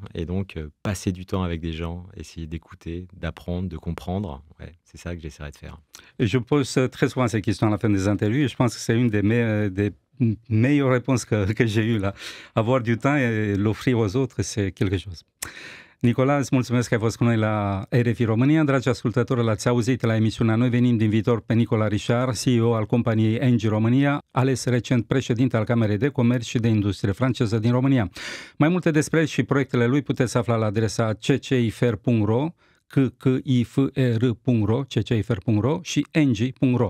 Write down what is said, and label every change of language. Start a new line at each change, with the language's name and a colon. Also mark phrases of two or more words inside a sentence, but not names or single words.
French: Et donc passer du temps avec des gens, essayer d'écouter, d'apprendre, de comprendre, ouais, c'est ça que j'essaierai de faire. Et je pose très souvent ces questions à la fin des interviews et je pense que c'est une des meilleures réponses que j'ai eues là. Avoir du temps et l'offrir aux autres, c'est quelque chose.
Romanian: Nicola, îți mulțumesc că ai fost cu noi la RFI România. Dragi ascultători, l-ați auzit la emisiunea Noi venim din viitor pe Nicola Richard, CEO al companiei Engie România, ales recent președinte al Camerei de Comerț și de Industrie franceză din România. Mai multe despre el și proiectele lui puteți afla la adresa ccifer.ro, ccifer.ro și engie.ro.